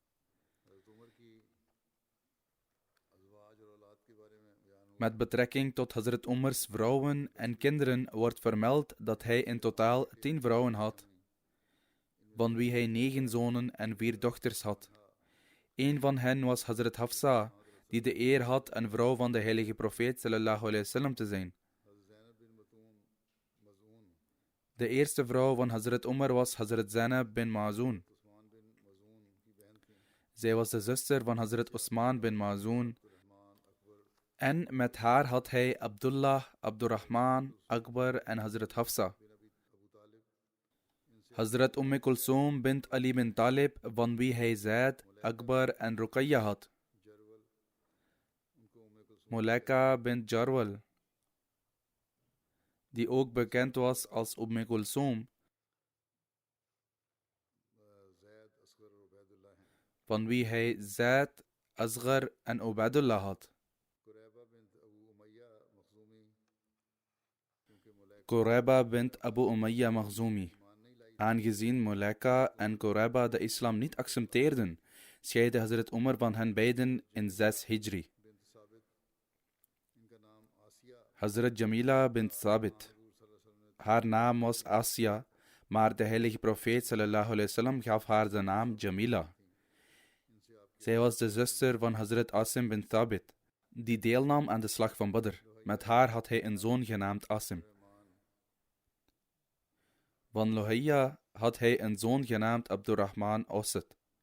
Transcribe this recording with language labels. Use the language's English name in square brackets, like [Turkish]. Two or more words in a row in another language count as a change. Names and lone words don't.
[Dutch] Met betrekking tot Hazrat Umars vrouwen en kinderen wordt vermeld dat hij in totaal 10 vrouwen had, van wie hij 9 zonen en 4 dochters had. Een van hen was Hazrat Hafsa, die de eer had een vrouw van de heilige profeet [Arabic] صلى الله عليه وسلم [Dutch] te zijn. De eerste vrouw van Hazrat Umar was Hazrat Zainab bin Ma'zoon. Zij was de zuster van Hazrat Osman bin Ma'zoon. En met haar had hij Abdullah, Abdurrahman, Akbar en Hazrat Hafsa. Hazrat Kulsoom bint Ali bin Talib, van wie hij Zaid, Akbar en Ruqayya had. Mulaika bint Jarwal, die ook bekend was als Kulsoom, van wie hij Zaid, Asghar en Ubaidullah had. Qurayba bint Abu Umayya Makhzumi. Aangezien Mulaika en Qurayba de islam niet accepteerden, scheidde Hazrat Umar van hen beiden in 6 Hijri. Hazrat Jamila bint Sabit. Haar naam was Asya, maar de heilige profeet [Arabic] صلى الله عليه وسلم [Dutch] gaf haar de naam Jamila. Zij was de zuster van Hazrat Asim bin Thabit, die deelnam aan de slag van Badr. Met haar had hij een zoon genaamd Asim. Van Luhayya had hij een zoon genaamd Abdurrahman Osset.